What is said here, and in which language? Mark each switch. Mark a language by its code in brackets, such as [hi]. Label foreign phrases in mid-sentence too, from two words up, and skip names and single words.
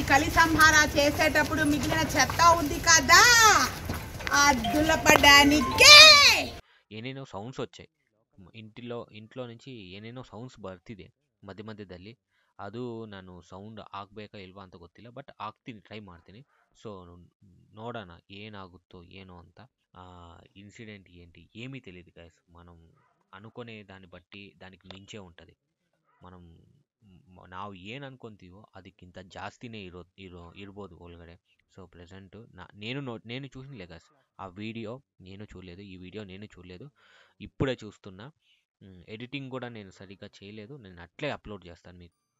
[te] కలి సంహార చేసేటప్పుడు మిగిలిన చెత్త ఉంది కదా దులపడానికే [kn] ಏನೇನೋ ಸೌಂಡ್ಸ್ [te] వచ్చాయి ఇంట్లో నుంచి [kn] ಏನೇನೋ ಸೌಂಡ್ಸ್ ಬರ್ತಿದೆ ಮಧ್ಯದಲ್ಲಿ. ಅದು ನಾನು ಸೌಂಡ್ ಆಗಬೇಕಾ ಇಲ್ವಾ ಅಂತ ಗೊತ್ತಿಲ್ಲ, ಬಟ್ ಆಗ್ತೀನಿ, ಟ್ರೈ ಮಾಡ್ತೀನಿ. ಸೊ ನೋಡೋಣ ಏನಾಗುತ್ತೋ ಏನೋ ಅಂತ. [te] ఇన్సిడెంట్ ఏంటి ఏమీ తెలియదు గైస్. మనం అనుకునే దాన్ని బట్టి దానికి మించే ఉంటుంది. [kn] మనం ನಾವು ಏನು ಅನ್ಕೊಂತೀವೋ ಅದಕ್ಕಿಂತ ಜಾಸ್ತಿನೇ ಇರ್ಬೋದು ಒಳಗಡೆ. [en] so present [te] నేను చూసినలే గైస్ ఆ వీడియో. నేను చూడలేదు, ఈ వీడియో నేను చూడలేదు, ఇప్పుడే చూస్తున్నా. ఎడిటింగ్ కూడా నేను సరిగ్గా చేయలేదు, నేను అట్లే అప్లోడ్ చేస్తాను మీకు.